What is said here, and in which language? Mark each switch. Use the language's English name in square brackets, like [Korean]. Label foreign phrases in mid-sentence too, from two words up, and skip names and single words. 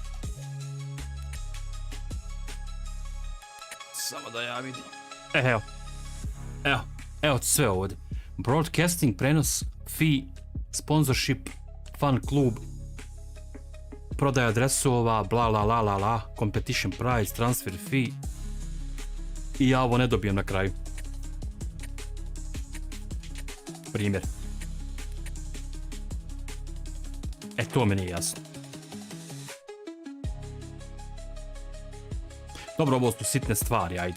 [Bosnian] Samo da ja vidim. Evo sve ovdje. Broadcasting, prenos, fee, sponsorship, fan klub, prodaja dresova, bla la la la la, [English] competition price, transfer fee. [Bosnian] I ja ovo ne dobijem na kraju. Primjer. To mi nije jasno. Dobro, ovo su sitne stvari, ajde.